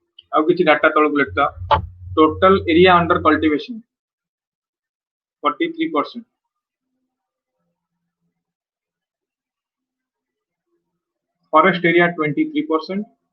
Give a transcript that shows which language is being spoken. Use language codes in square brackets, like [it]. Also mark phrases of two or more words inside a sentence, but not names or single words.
[or] ଆଉ କିଛି ଡାଟା ତଳକୁ ଲେଖା [en] total area under cultivation 43%, forest area 23%,